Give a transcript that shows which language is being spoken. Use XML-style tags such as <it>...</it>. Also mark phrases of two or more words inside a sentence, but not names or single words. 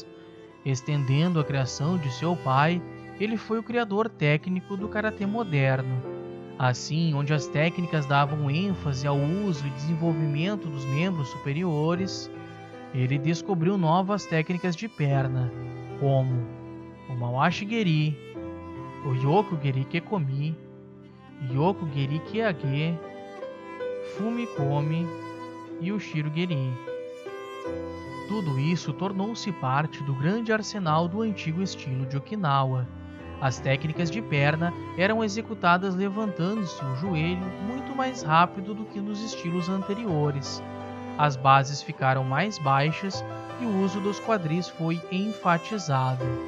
<pt>Estendendo a criação de seu pai, ele foi o criador técnico do karatê moderno. Assim, onde as técnicas davam ênfase ao uso e desenvolvimento dos membros superiores, ele descobriu novas técnicas de perna, como o Mawashi-geri, o Yoku-geri Kekomi, Yoku-geri Keage, Fumi-komi e o Shiro-geri. Tudo isso tornou-se parte do grande arsenal do antigo estilo de Okinawa. As técnicas de perna eram executadas levantando-se o joelho muito mais rápido do que nos estilos anteriores. As bases ficaram mais baixas e o uso dos quadris foi enfatizado.</pt>